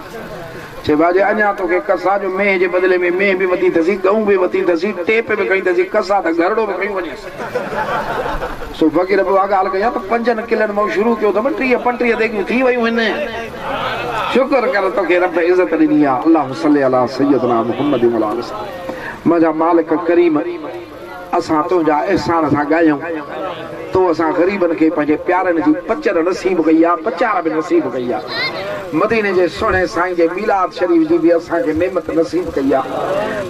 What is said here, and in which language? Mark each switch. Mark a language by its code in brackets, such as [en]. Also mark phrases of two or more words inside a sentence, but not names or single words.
[sd] चए बाजे अञा तोखे कस आहे जो मेह जे बदिले में मेह बि वधी अथसि गऊं बि वधी अथसि टेप बि कई अथसि कस आहे त घरड़ो बि खणी वञेसि। सो फ़क़ीर पोइ ॻाल्हि कयां त 5 किलनि मां शुरू कयो अथमि 30-35 देगियूं थी वयूं आहिनि। शुक्र कर तोखे रब इज़त ॾिनी आहे। [ar] الله صل على سيدنا محمد [sd] मुंहिंजा मालिक करीम असां तुंहिंजा अहसान सां ॻाल्हियूं तो असां ग़रीबनि खे पंहिंजे प्यारनि जी पचर नसीब कई आहे पचार बि नसीब कई आहे। मदीने जे सुहिणे साईं जे मीलाद शरीफ़ जी बि असांखे नेमत नसीब कई आहे।